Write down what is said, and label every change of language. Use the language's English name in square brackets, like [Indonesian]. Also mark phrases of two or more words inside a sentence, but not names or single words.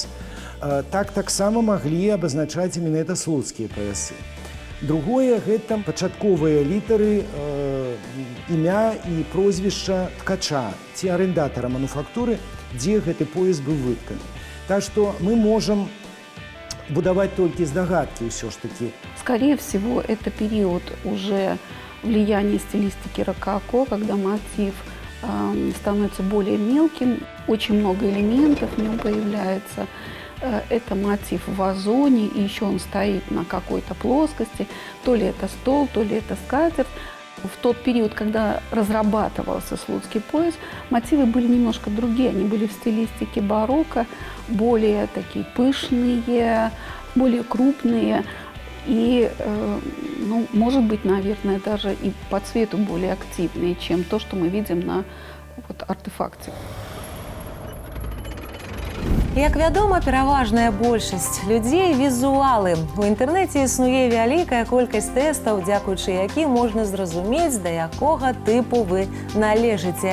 [Belarusian] Так таксама маглі абазначаць менавіта слуцкія паясы. Другое, гэта пачатковыя літары імя і прозвішча ткача ці арэндатара мануфактуры, дзе гэты пояс быў вытканы. Так што мы можам будаваць толькі здагадкі ўсё ж такі. [Russian] Скорее всего, это период уже влияния стилистики рококо, когда мотив становится более мелким, очень много элементов в нем появляется. Это мотив в вазоне, и еще он стоит на какой-то плоскости. То ли это стол, то ли это скатерть. В тот период, когда разрабатывался слуцкий пояс, мотивы были немножко другие. Они были в стилистике барокко, более такие пышные, более крупные. И, ну, может быть, наверное, даже и по цвету более активные, чем то, что мы видим на артефакте. [Belarusian] Як вядома, пераважная большасць людзей візуалы. У інтэрнэце існуе вялікая колькасць тэстаў, дзякуючы якім можна зразумець, да якога тыпу вы належыце.